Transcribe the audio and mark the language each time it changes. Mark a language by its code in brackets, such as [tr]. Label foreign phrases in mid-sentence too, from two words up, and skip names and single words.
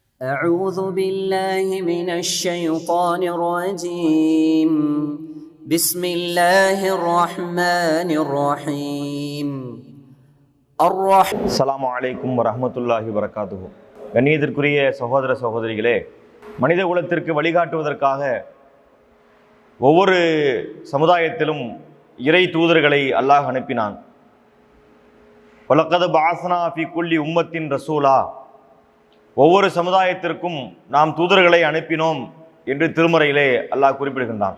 [ar] أعوذ بالله من الشيطان الرجيم بسم الله الرحمن الرحيم السلام عليكم ورحمة الله وبركاته. [ta] கண்ணியத்திற்குரிய சகோதர சகோதரிகளே, மனித குலத்திற்கு வழிகாட்டுவதற்காக ஒவ்வொரு சமுதாயத்திலும் இறை தூதர்களை அல்லாஹ் அனுப்பினான். [ar] ولقد بعثنا في كل أمة رسولا, [ta] ஒவ்வொரு சமுதாயத்திற்கும் நாம் தூதர்களை அனுப்பினோம் என்று திருமறையிலே அல்லாஹ் குறிப்பிடுகின்றான்.